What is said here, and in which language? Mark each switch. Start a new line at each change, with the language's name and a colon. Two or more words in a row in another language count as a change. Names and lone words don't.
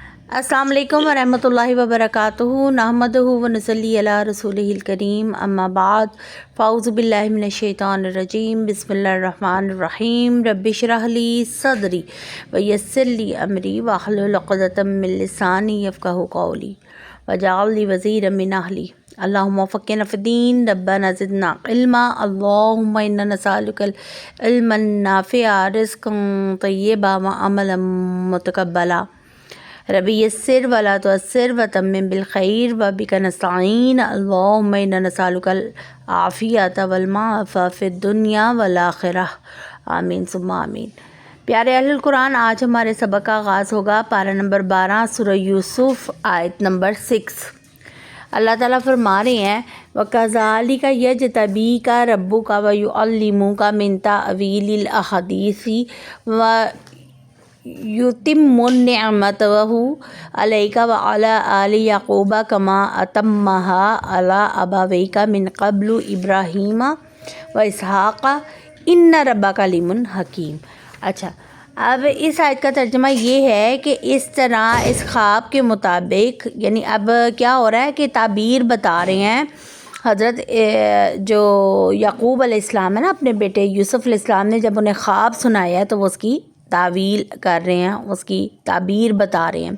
Arabic: السلام عليكم ورحمة الله وبركاته نحمده ونصلي على رسوله الكريم أما بعد فأعوذ بالله من الشيطان الرجيم بسم الله الرحمن الرحيم رب اشرح لي صدري ويسر لي أمري واحلل عقدة من لساني يفقهوا قولي واجعل لي وزيرا من أهلي اللهم فقهنا في الدين ربنا زدنا علما اللهم إنا نسألك علما نافعا ورزقا طيبا وعملا متقبلا رب يسر ولا تعسر وتمم بالخير وبك نستعين اللهم إنا نسألك العافية والمعافاة في الدنيا والآخرة آمين ثم آمين.
Urdu: پیارے اہل القرآن، آج ہمارے سبق کا آغاز ہوگا پارہ نمبر 12 سورہ یوسف آیت نمبر 6. اللہ تعالیٰ فرما رہے ہیں
Arabic: وكذلك يجتبيك ربك ويعلمك من تأويل الأحاديث ويتم نعمته عليك وعلى آل يعقوب كما أتمها على أبويك من قبل إبراهيم وإسحاق إن ربك عليم حكيم.
Urdu: اچھا، اب اس آیت کا ترجمہ یہ ہے کہ اس طرح اس خواب کے مطابق، یعنی اب کیا ہو رہا ہے کہ تعبیر بتا رہے ہیں حضرت جو یعقوب علیہ السلام ہے نا، اپنے بیٹے یوسف علیہ السلام نے جب انہیں خواب سنایا ہے تو وہ اس کی تاویل کر رہے ہیں، اس کی تعبیر بتا رہے ہیں.